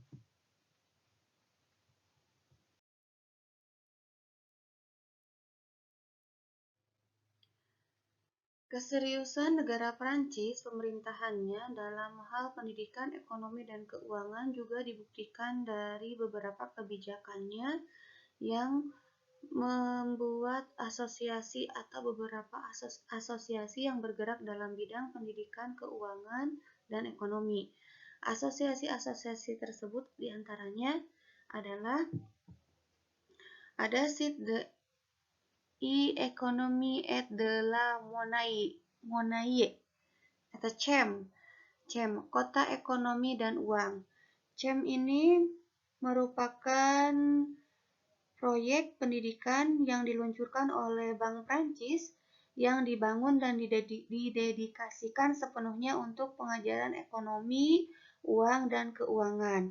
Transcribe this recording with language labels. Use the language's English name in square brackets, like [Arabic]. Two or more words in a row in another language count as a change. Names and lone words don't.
[Indonesian] Keseriusan negara Prancis pemerintahannya dalam hal pendidikan, ekonomi, dan keuangan juga dibuktikan dari beberapa kebijakannya yang membuat asosiasi atau beberapa asosiasi yang bergerak dalam bidang pendidikan, keuangan, dan ekonomi. Asosiasi-asosiasi tersebut diantaranya adalah ada SIT de Economie et de la Monnaie atau CEM, Kota Ekonomi dan Uang. CEM ini merupakan proyek pendidikan yang diluncurkan oleh Bank Prancis yang dibangun dan didedikasikan sepenuhnya untuk pengajaran ekonomi, uang, dan keuangan.